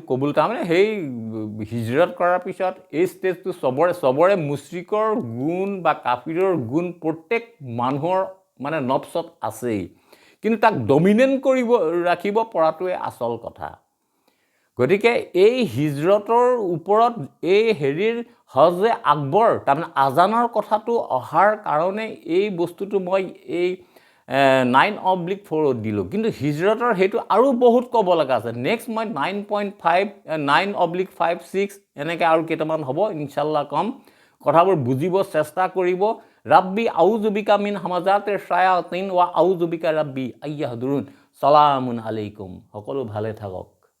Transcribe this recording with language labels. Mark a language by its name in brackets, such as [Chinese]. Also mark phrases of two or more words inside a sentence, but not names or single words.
[Assamese] কবুল তাৰমানে সেই হিজৰত কৰাৰ পিছত এই ষ্টেজটো চবৰে মুশ্ৰিকৰ গুণ বা কাফিৰৰ গুণ প্ৰত্যেক মানুহৰ মানে নফচত আছেই কিন্তু তাক ডমিনেণ্ট ৰাখিব পৰাটোৱে আচল কথা গতিকে এই হিজৰতৰ ওপৰত এই [Arabic] حج أكبر [Assamese] তাৰমানে আজানৰ কথাটো অহাৰ কাৰণে এই বস্তুটো মই এই 9/4 দিলোঁ কিন্তু হিজৰতৰ সেইটো আৰু বহুত ক'ব লগা আছে নেক্সট মই 9/5 এনেকৈ আৰু কেইটামান হ'ব ইনশাল্লাহ কম কথাবোৰ বুজিব চেষ্টা কৰিব [Arabic] رب أعوذ بك من همزات الشياطين وأعوذ بك رب أن يحضرون سلام عليكم [Assamese] সকলো ভালে থাকক